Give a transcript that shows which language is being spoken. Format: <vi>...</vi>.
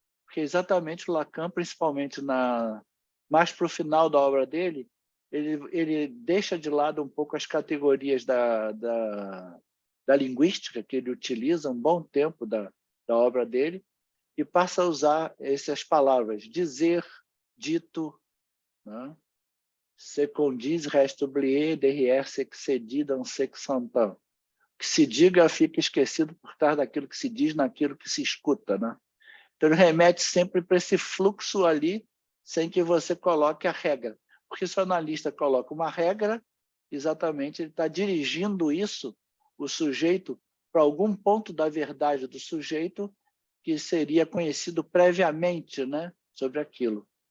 <pt>Porque exatamente o Lacan, principalmente mais para o final da obra dele, ele deixa de lado um pouco as categorias da linguística que ele utiliza um bom tempo da obra dele e passa a usar essas palavras, dizer, dito, né?</pt> <fr>Se qu'on dise, reste oublié, derrière ce que se dit, dans ce que s'entend.</fr> <pt>Que se diga fica esquecido por trás daquilo que se diz, naquilo que se escuta, né? Então, ele remete sempre para esse fluxo ali, sem que você coloque a regra. Porque se o analista coloca uma regra, exatamente ele está dirigindo isso, o sujeito, para algum ponto da verdade do sujeito que seria conhecido previamente, né, sobre aquilo.</pt>